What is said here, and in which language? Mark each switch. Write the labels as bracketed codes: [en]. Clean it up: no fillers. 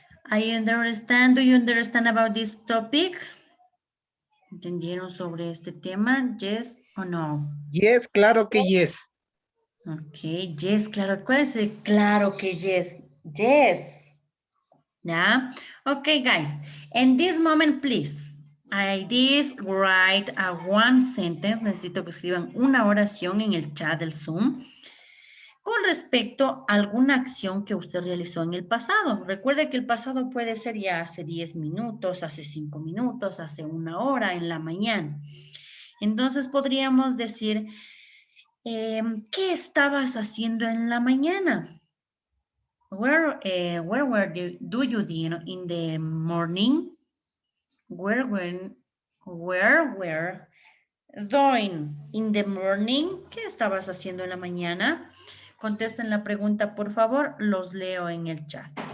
[en] Do you understand about this topic? [es] ¿Entendieron sobre este tema? [en] Yes o no? [es] Yes, claro que yes. Ok, yes, claro. ¿Cuál es el claro que yes? Yes. ¿Ya? [en] Ok, guys. In this moment, please, write a one sentence. [es] Necesito que escriban una oración en el chat del Zoom con respecto a alguna acción que usted realizó en el pasado. Recuerde que el pasado puede ser ya hace 10 minutos, hace 5 minutos, hace 1 hora, en la mañana. Entonces podríamos decir, ¿qué estabas haciendo en la mañana? [en] Where do you do in the morning? Where were doing in the morning? [es] ¿Qué estabas haciendo en la mañana? Contesten la pregunta, por favor. Los leo en el chat.